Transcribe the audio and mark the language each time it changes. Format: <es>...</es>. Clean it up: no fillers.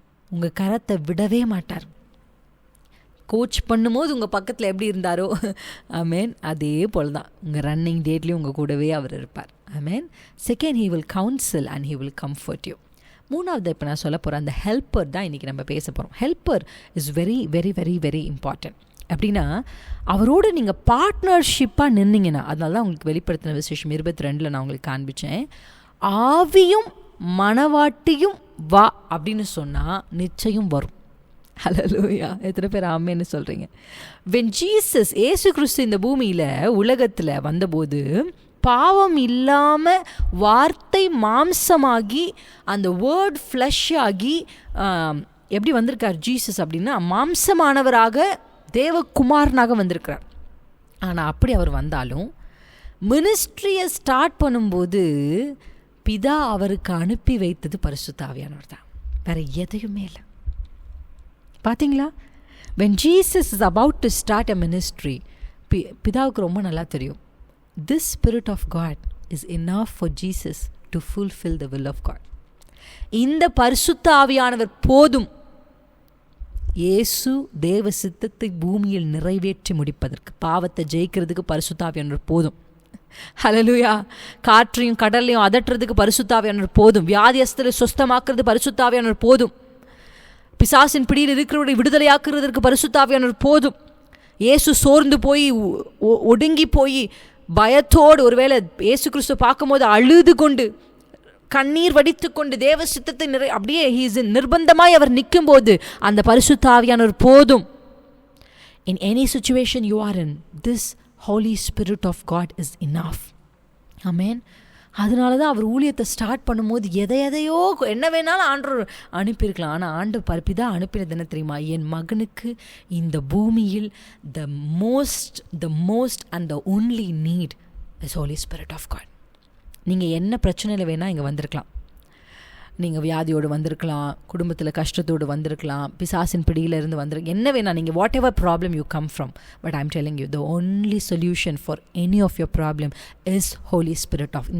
<ta>உங்கள் கரத்தை விடவே மாட்டார். கோச் பண்ணும்போது உங்கள் பக்கத்தில் எப்படி இருந்தாரோ, ஆமென், அதே போல் தான் உங்கள் ரன்னிங் டேட்லேயும் உங்கள் கூடவே அவர் இருப்பார். ஆமென்.</ta> <en>Second, he will counsel and he will comfort you.</en> <ta>மூணாவது இப்போ நான் சொல்ல போகிறேன், அந்த ஹெல்ப்பர் தான் இன்றைக்கி நம்ம பேச போகிறோம்.</ta> <en>Helper is very very very very important.</en> <ta>அப்படின்னா அவரோடு நீங்கள் பார்ட்னர்ஷிப்பாக நின்னீங்கன்னா, அதனால தான் உங்களுக்கு வெளிப்படுத்தின விசேஷம் 22 நான் உங்களுக்கு காண்பித்தேன். ஆவியும் மனவாட்டியும் வா அப்படின்னு சொன்னால் நிச்சயம் வரும். ஹல்லேலூயா. எத்தனை பேர் ஆமென்னு சொல்கிறீங்க?</ta> <en>when Jesus,</en> <ta>ஏசு கிறிஸ்து இந்த பூமியில் உலகத்தில் வந்தபோது பாவம் இல்லாமல் வார்த்தை மாம்சமாகி அந்த வேர்ட் ஃப்ளஷ் ஆகி எப்படி வந்திருக்கார் ஜீசஸ் அப்படின்னா, மாம்சமானவராக தேவகுமாரனாக வந்திருக்கிறார். ஆனால் அப்படி அவர் வந்தாலும் மினிஸ்ட்ரியை ஸ்டார்ட் பண்ணும்போது பிதா அவருக்கு அனுப்பி வைத்தது பரிசுத்த ஆவியானவர் தான், வேறு எதையுமே இல்லை. பார்த்தீங்களா?</ta> <en>when Jesus is about to start a ministry,</en> <ta>பிதாவுக்கு ரொம்ப நல்லா தெரியும்</ta> <en>This Spirit of God is enough for Jesus to fulfill the will of God.</en> <ta>இந்த பரிசுத்த ஆவியானவர் போதும் இயேசு தேவ சித்தத்தை பூமியில் நிறைவேற்றி முடிப்பதற்கு. பாவத்தை ஜெயிக்கிறதுக்கு பரிசுத்த ஆவியானவர் போதும். ஹல்லேலூயா. காற்றையும் கடலையும் அதட்டுறதுக்கு பரிசுத்த ஆவியானவர் போதும். வியாதியஸ்தரை சுஸ்தமாக்குறது பரிசுத்த ஆவியானவர் போதும். பிசாசின் பிடியில் இருக்கிறவரை விடுதலையாக்குறதற்கு பரிசுத்த ஆவியானவர் போதும். இயேசு சோர்ந்து போய் ஒடுங்கி போய் பயத்தோடு, ஒருவேளை இயேசு கிறிஸ்து பார்க்கும்போது அழுது கொண்டு கண்ணீர் வடித்து கொண்டு தேவ சித்தத்தை அப்படியே நிர்பந்தமாய் அவர் நிற்கும் போது அந்த பரிசுத்த ஆவியானவர் போதும்.</ta> <en>In any situation you are in, this Holy Spirit of God is enough. Amen.</en> <ta>அதனால தான் அவர் ஊழியத்தை ஸ்டார்ட் பண்ணும்போது எதையோ என்ன வேணாலும் ஆண்டவர் அனுப்பியிருக்கலாம். ஆனால் ஆண்டவர் பிதா அனுப்பினது என்ன தெரியுமா? என் மகனுக்கு இந்த பூமியில்</ta> <en>the most and the only need is Holy Spirit of God.</en> <ta>நீங்கள் என்ன பிரச்சனையில் வேணால் இங்கே வந்திருக்கலாம். நீங்கள் வியாதியோடு வந்திருக்கலாம், குடும்பத்தில் கஷ்டத்தோடு வந்திருக்கலாம், பிசாசின் பிடியில் இருந்து வந்திருக்கலாம், என்ன வேணால் நீங்கள்</ta> <en>Whatever problem you come from. But I'm telling you the only solution for any of your problem is Holy Spirit of.</en>